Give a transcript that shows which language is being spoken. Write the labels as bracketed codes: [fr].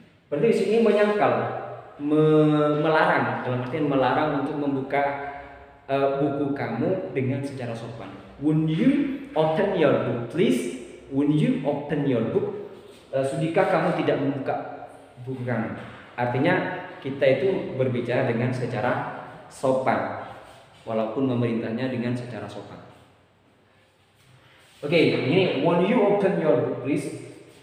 [id] Berarti di sini menyangkal, melarang, dalam artian melarang untuk membuka buku kamu dengan secara sopan. [en] Would you open your book, please? Would you open your book? [id] Sudikah kamu tidak membuka buku kamu? Artinya kita itu berbicara dengan secara sopan, walaupun memerintahnya dengan secara sopan. [en] Oke, ini would you open your book, please?